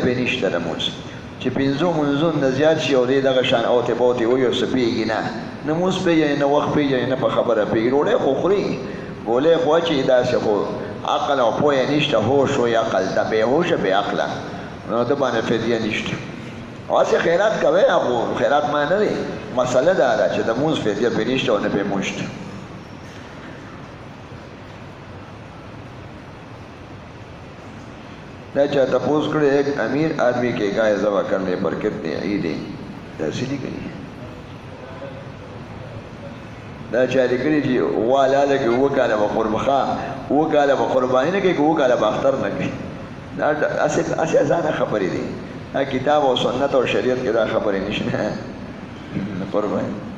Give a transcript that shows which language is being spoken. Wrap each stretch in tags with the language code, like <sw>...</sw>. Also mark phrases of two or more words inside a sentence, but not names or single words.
<ps>پې نشته لمونځ چې 5 منځون نه زیات شي او دی دغه شان اوتې بوتې وایي او څه پېږي نه لمونځ پېژنې نه وخت پېژنې نه په خبره پېږي ډوډۍ خو خوري ګولۍ خو اچوي داسې خو عقل او پوهه نشته هوش وایي عقل ته بېهوشه بې عقله نو ده باندې فدیه نشته واسې خیرات کوئ خو خیرات ما نه دی مسله دا ده چې د مونځ فدیه پې نشته او نه پې مونځ شته دا چا تپوس کړی</ps> <ur>ایک امیر آدمی کے گائے ذبح کرنے پر کتنے عیدیں</ur> <ps>داسې لیکلي دا چا لیکلي چې والاله کې 7 کاله به قربخا 7 کاله به قرباني نه کوي 7 کاله به اختر نه کوي دا هسې ځانه خبرې دي دا کتاب او سنت او شریعت کې دا خبرې نشته قرباني</ps>